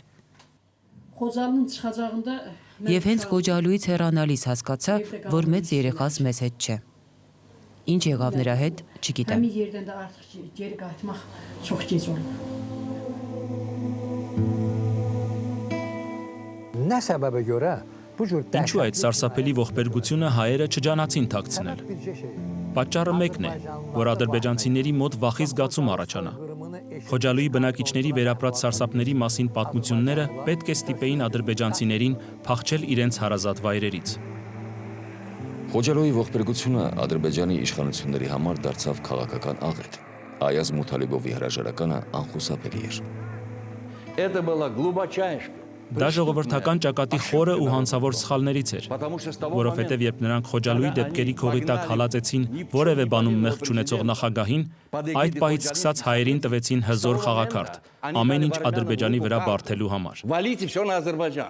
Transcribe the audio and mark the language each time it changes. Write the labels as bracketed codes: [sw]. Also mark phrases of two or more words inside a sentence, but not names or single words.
[az] Խոջալının çıxacağında [hy] Եվ հենց Խոջալույից հեռանալիս հասկացա, որ մեծ երեխաս մեզ հետ չէ։ Ինչ եղավ նրա հետ, չգիտեմ։ [az] həmin yerdən də artıq geri qayıtmaq çox gec oldu. Nə səbəbə görə bu cür [hy] Ինչու այդ սարսափելի ողբերգությունը հայերը չջանացին թաքցնել։ Պատճառը մեկն է, որ ադրբեջանցիների մոտ վախի զգացում առաջանա։ Խոջալույի բնակիչների վերապրած սարսափների մասին պատմությունները պետք է ստիպեին ադրբեջանցիներին փախչել իրենց հարազատ վայրերից։ Խոջալոյի ողբերգությունը Ադրբեջանի իշխանությունների համար դարձավ քաղաքական աղետ։ Այազ Մութալիբովի հրաժարականը անխուսափելի էր։ [ru] Это было глубочайшее. [hy] Դա ժողովրդական ճակատի խորը ու հանցավոր սխալներից էր, որովհետև երբ նրանք Խոջալույի դեպքերի քողի տակ հալածեցին որևէ բանում մեղք չունեցող նախագահին, այդ պահից սկսած հայերին տվեցին հզոր խաղաքարտ, ամեն ինչ Ադրբեջանի վրա բարդելու համար։ [ru] Валите все на Азербайджан.